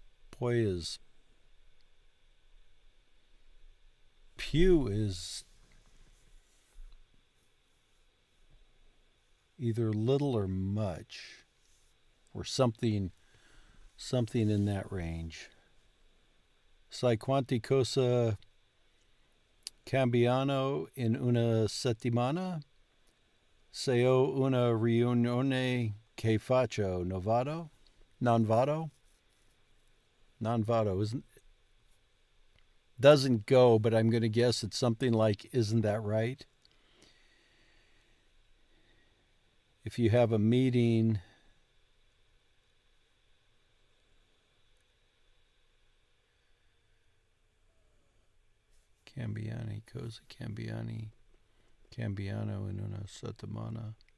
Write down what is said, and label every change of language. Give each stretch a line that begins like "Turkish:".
English: Poi is. Più is either little or much, or something in that range.
Italian: Sai quanti cosa cambiano in una settimana? Se ho una riunione che faccio, non vado? Non vado? Non vado
English: doesn't go, but I'm going to guess it's something like, isn't that right? If you have a meeting,
Italian: cambiani, cosa cambiano in una settimana.